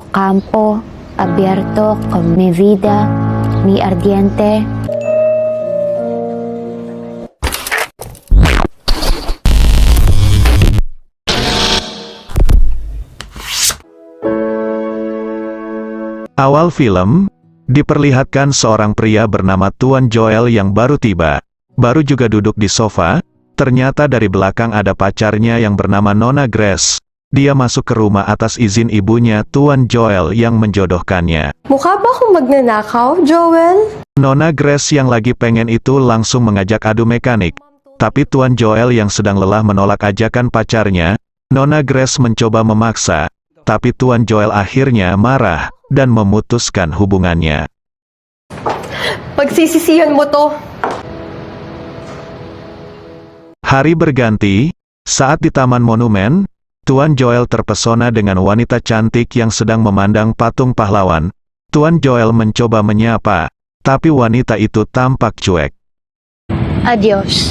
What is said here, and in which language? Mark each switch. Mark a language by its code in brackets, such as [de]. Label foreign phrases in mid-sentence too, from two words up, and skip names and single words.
[es] campo abierto con mi vida, mi ardiente. [id] Awal film, diperlihatkan seorang pria bernama Tuan Joel yang baru tiba. Baru juga duduk di sofa, ternyata dari belakang ada pacarnya yang bernama Nona Grace. Dia masuk ke rumah atas izin ibunya Tuan Joel yang menjodohkannya. [tl] Mukha ba akong magnanakaw, Joel? [id] Nona Grace yang lagi pengen itu langsung mengajak adu mekanik. Tapi Tuan Joel yang sedang lelah menolak ajakan pacarnya. Nona Grace mencoba memaksa, tapi Tuan Joel akhirnya marah dan memutuskan hubungannya. [tl] Pagsisisihan mo to. [id] Hari berganti, saat di Taman Monumen, Tuan Joel terpesona dengan wanita cantik yang sedang memandang patung pahlawan. Tuan Joel mencoba menyapa, tapi wanita itu tampak cuek. Adios.